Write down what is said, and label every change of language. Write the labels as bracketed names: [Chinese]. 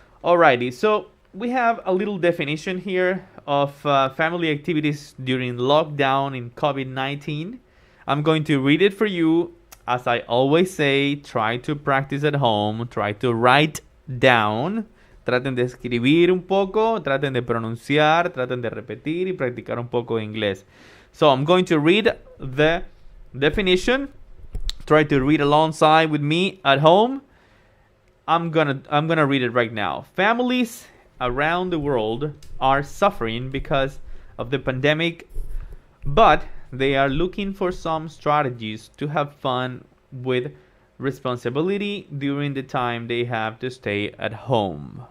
[English] Alrighty, so we have a little definition here of family activities during lockdown in COVID-19. I'm going to read it for you. As I always say, try to practice at home, try to write down. [Spanish] Traten de escribir un poco, traten de pronunciar, traten de repetir y practicar un poco de inglés. [English] So I'm going to read the definition. Try to read alongside with me at home. I'm gonna read it right now. Families around the world are suffering because of the pandemic, but they are looking for some strategies to have fun with responsibility during the time they have to stay at home.